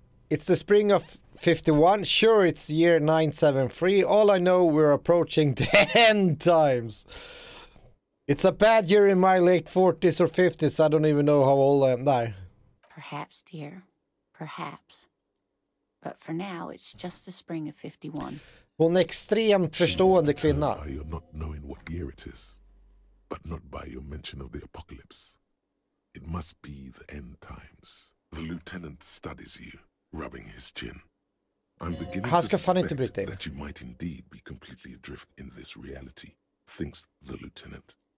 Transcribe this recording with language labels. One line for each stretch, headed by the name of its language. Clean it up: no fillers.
English: It's the spring of 51. Sure, it's year 973. All I know, we're approaching the end times. It's a bad year in my late 40s or 50s. I don't even know how old I am there. Perhaps, dear. Perhaps. But for now, it's just the spring of 51.
Swedish: Hon är extremt förstående kvinna.
English: By your not knowing what year it is, but not by your mention of the apocalypse. It must be the end times. The lieutenant studies you, rubbing his chin. I'm beginning to suspect that you might indeed be completely adrift in this reality, thinks the lieutenant.